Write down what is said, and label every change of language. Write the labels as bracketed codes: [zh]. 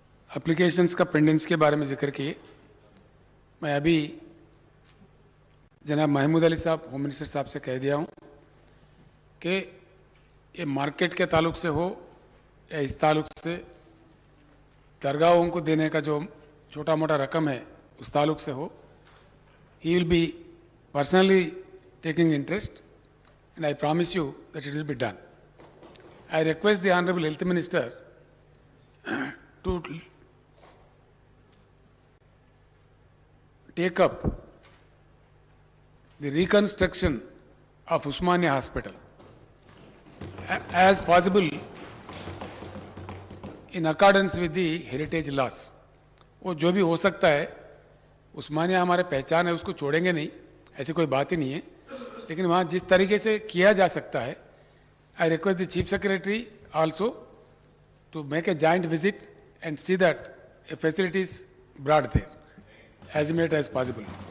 [ur] Applications کا پینڈنس کے بارے میں ذکر کیے, میں ابھی جناب محمود علی صاحب ہوم منسٹر صاحب سے کہہ دیا ہوں کہ یہ مارکیٹ کے تعلق سے ہو یا اس تعلق سے درگاہوں کو دینے کا جو چھوٹا موٹا رقم ہے اس تعلق سے ہو, [en] he will be personally taking interest, and I promise you that it will be done. I request the Honorable Health Minister to take up the reconstruction of Usmania Hospital as possible in accordance with the heritage laws. [ur] وہ جو بھی ہو سکتا ہے, عثمانیہ ہمارے پہچان ہے, اس کو چھوڑیں گے نہیں, ایسی کوئی بات ہی نہیں ہے, لیکن وہاں جس طریقے سے کیا جا سکتا ہے, [en] I request the chief secretary also to make a joint visit and see that a facilities brought there as immediate as possible.